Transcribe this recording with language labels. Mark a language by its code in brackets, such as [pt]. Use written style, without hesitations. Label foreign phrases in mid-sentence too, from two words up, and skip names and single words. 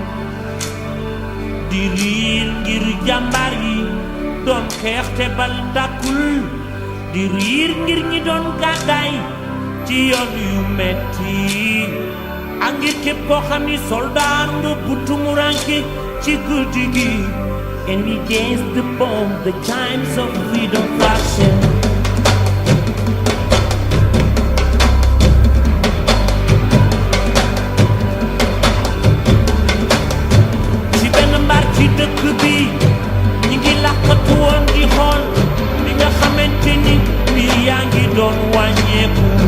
[wo] di riir ngir jàmbaar yi doon xeex te bal tàkkul di riir ngir ñi doon gàddaay ci yoon yu metti ak ngir képp koo xam ni soldaar nga bu tumuranke ci guddi gi [en] and we against the bomb the times of freedom flashing [wo] ci benn mbaar ci dëkk bi ñi ngi làqatu woon di xool li nga xamante ni mbir yaa ngi doon wàññeeku